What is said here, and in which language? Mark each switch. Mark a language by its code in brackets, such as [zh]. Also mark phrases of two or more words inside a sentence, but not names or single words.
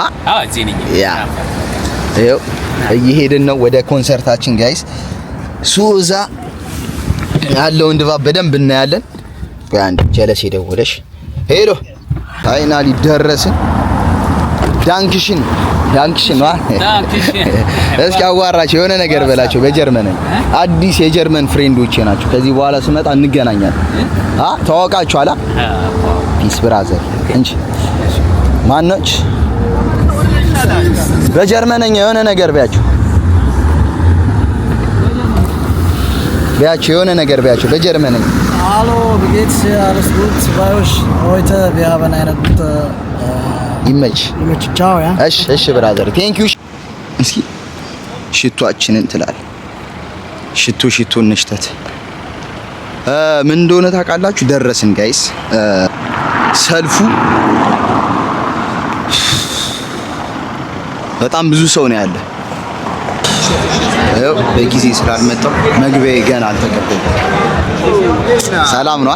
[am] ያ ይኸው እየሄድን ነው ወደ ኮንሰርታችን ጋይስ። ሱዛ ያለውን ድባብ በደንብ እናያለን። አንድ ጀለስ የደወለሽ ሄሎ፣ ፋይናሊ ደረስን። ዳንክሽን ነው። እስኪ አዋራቸው የሆነ ነገር በላቸው በጀርመን። አዲስ የጀርመን ፍሬንዶቼ ናቸው። ከዚህ በኋላ ስመጣ እንገናኛለን። ተዋወቃችኋላ? [en] peace brother። [am] እንጂ ማነች በጀርመንኛ የሆነ ነገር ቢያቸው የሆነ ነገር ቢያቸው በጀርመንኛ። [de] Hallo, wie geht's dir? Alles gut bei euch? Heute wir haben eine gute Image. Ciao, ja? [am] እሺ [en] brother thank you። [am] እስኪ ሽቶአችንን ትላል። ሽቶ እንሽተት። ምን እንደሆነ ታውቃላችሁ? ደረስን ጋይስ። ሰልፉ በጣም ብዙ ሰው ነው ያለ። በጊዜ ስላልመጣሁ መግቢያ ገና አልተከፈተም። ሰላም ነው?